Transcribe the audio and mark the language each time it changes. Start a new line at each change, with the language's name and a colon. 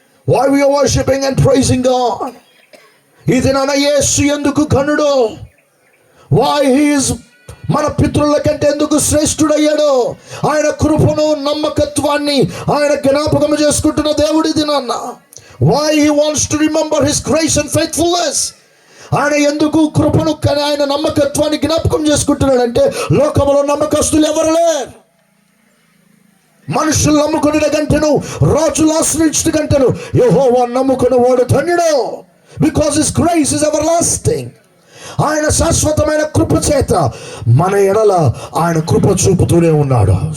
English: Why we are worshiping and praising God?
Telugu: ఈ దినాన యేసు ఎందుకు ఘనుడు?
English: Why he is
Telugu: మన పితరుల కంటే ఎందుకు శ్రేష్ఠుడయ్యాడు? ఆయన కృపను, నమ్మకత్వాన్ని ఆయన జ్ఞాపకం చేసుకుంటున్న దేవుడి దినాన్న.
English: Why he wants to remember his grace and faithfulness?
Telugu: ఆయన ఎందుకు కృపను, ఆయన నమ్మకత్వాన్ని జ్ఞాపకం చేసుకుంటున్నాడంటే లోకంలో నమ్మకస్తులు ఎవరు లేరు. మనుషులు నమ్ముకునే కంటేను, రాజులు ఆశ్రయించిన కంటేను యెహోవా నమ్ముకున్న వాడు ధన్యుడు.
English: Because his grace is everlasting.
Telugu: ఆయన శాశ్వతమైన కృప చేత మన ఎడల ఆయన కృప చూపుతూనే ఉన్నాడు.